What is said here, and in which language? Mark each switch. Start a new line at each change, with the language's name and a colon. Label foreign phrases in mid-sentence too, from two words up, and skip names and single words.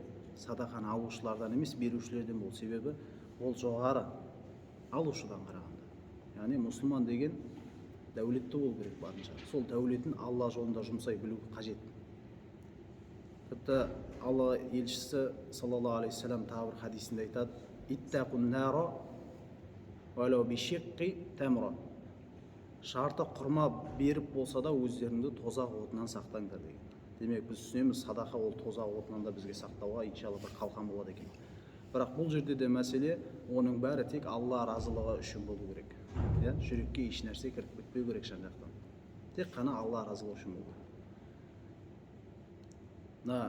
Kazakh: Садақаны алушылардан емес, берушілерден бол. Себебі ол жоғары алушыдан қарағанда. Яғни мұсылман деген дәулетті болу керек барынша. Сол дәулетін Алла жолында жұмсай білу қажет. Тіпті Алла елшісі
Arabic: صلى الله عليه وسلم
Kazakh: тағы бір хадисінде айтады:
Arabic: "اتقوا النار ولو بشق تمرة."
Kazakh: Шарты құрма беріп болса да өздеріңді тозақ отынан сақтаңдар деген. Демек біз түсінеміз, садақа ол тозақ отынан да бізге сақтауға иншалла бір қалқан болады екен. Бірақ бұл жерде де мәселе, оның бәрі тек Алла разылығы үшін болу керек. Жүрекке еш нәрсе кіріп кетпеу керек жан жақтан. Тек қана Алла разылығы үшін болу керек.